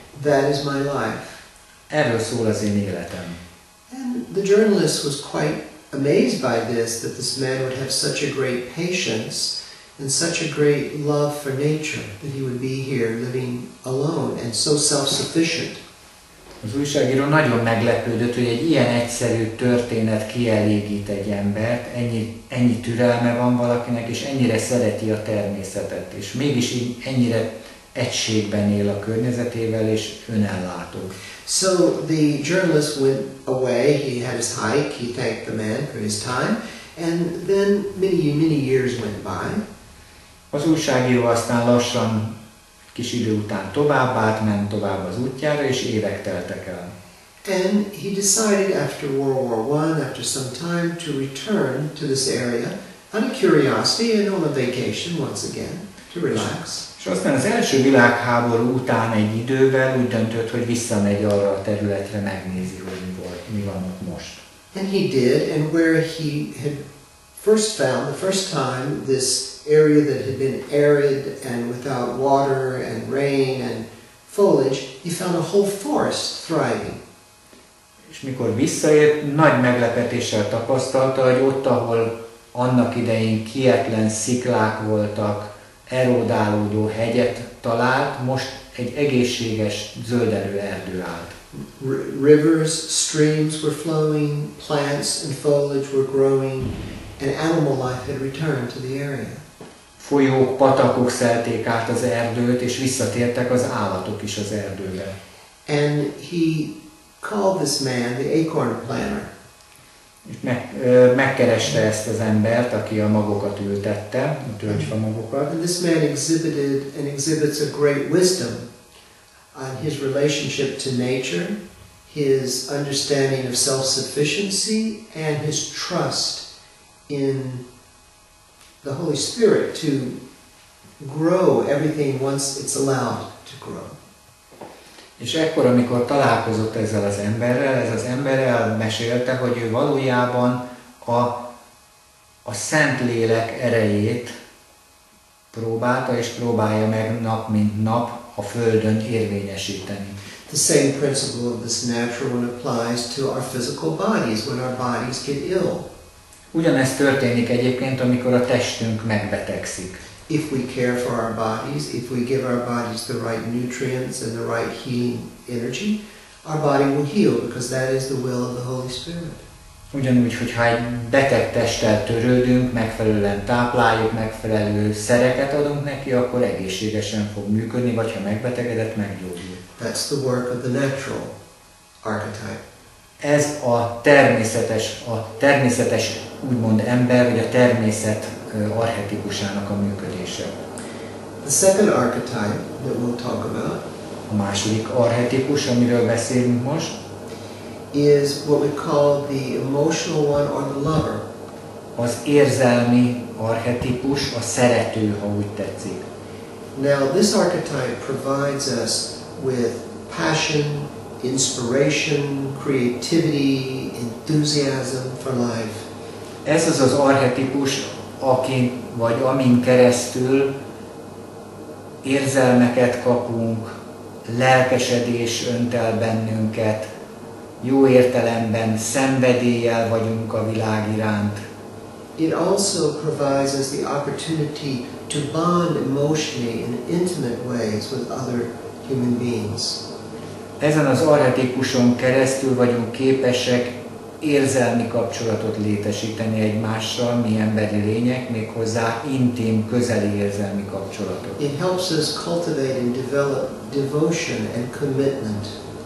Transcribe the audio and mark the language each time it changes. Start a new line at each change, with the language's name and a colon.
English: That is my life.
Hungarian: Erről szól az én életem.
English: And the journalist was quite amazed by this, that this man would have such a great patience and such a great love for nature, that he would be here living alone and so self-sufficient.
Hungarian: Az újságíró nagyon meglepődött, hogy egy ilyen egyszerű történet kielégít egy embert, ennyi türelme van valakinek, és ennyire szereti a természetet, és mégis így ennyire egységben él a környezetével, és önellátó.
English: So the journalist went away, he had his hike, he thanked the man for his time, and then many years went by.
Hungarian: Az újságíró aztán lassan, kis idő után ment tovább az útjára, és évek teltek el.
English: And he decided after World War I, after some time, to return to this area out of curiosity and on a vacation once again, to relax.
Hungarian: És aztán az első világháború után egy idővel úgy döntött, hogy visszamegy arra a területre, megnézi, hogy mi van ott most.
English: And he did, and where he had first found, the first time, this area that had been arid and without water and rain and foliage, he found a whole forest thriving.
Hungarian: És mikor visszaért, nagy meglepetéssel tapasztalta, hogy ott, ahol annak idején kietlen sziklák voltak, erodálódó hegyet talált, most egy egészséges, zöldelő erdő állt.
English: Rivers, streams were flowing, plants and foliage were growing, and animal life had returned to the area.
Hungarian: Folyók, patakok szelték át az erdőt, és visszatértek az állatok is az erdőbe.
English: And he called this man the acorn planter.
Hungarian: Megkereste ezt az embert, aki a magokat ültette, a tölgyfa magokat.
English: And this man exhibited and exhibits a great wisdom on his relationship to nature, his understanding of self-sufficiency, and his trust in the Holy Spirit to grow everything once it's allowed to grow.
Hungarian: És ekkor, amikor találkozott ezzel az emberrel, ez az ember elmesélte, hogy ő valójában a Szentlélek erejét próbálta és próbálja meg nap mint nap a Földön érvényesíteni.
English: The same principle of this natural one applies to our physical bodies when our bodies get ill.
Hungarian: Ugyanezt történik egyébként, amikor a testünk megbetegszik.
English: If we care for our bodies, if we give our bodies the right nutrients and the right healing energy, our body will heal because that is the will of the Holy Spirit.
Hungarian: Ugyanúgy, hogyha egy beteg testtel törődünk, megfelelően tápláljuk, megfelelő szereket adunk neki, akkor egészségesen fog működni, vagy ha megbetegedett, meggyógyul.
English: That's the work of the natural archetype.
Hungarian: Ez a természetes úgymond ember, vagy a természet archetipusának a működése.
English: The second archetype that we'll talk about
Hungarian: A második archetipus, amiről beszélünk most,
English: is what we call the emotional one or the lover.
Hungarian: az érzelmi archetipus, a szerető, ha úgy tetszik.
English: Now this archetype provides us with passion, inspiration, creativity, enthusiasm for life.
Hungarian: Ez az az archetipus, amin keresztül érzelmeket kapunk, lelkesedés önt el bennünket, jó értelemben szenvedéllyel vagyunk a világ iránt.
English: It also provides us the opportunity to bond emotionally in intimate ways with other human beings.
Hungarian: Ezen az archetipuson keresztül vagyunk képesek érzelmi kapcsolatot létesíteni egymással, mi emberi lények, méghozzá intim, közeli érzelmi kapcsolatot.
English: It helps us cultivate and develop devotion and commitment.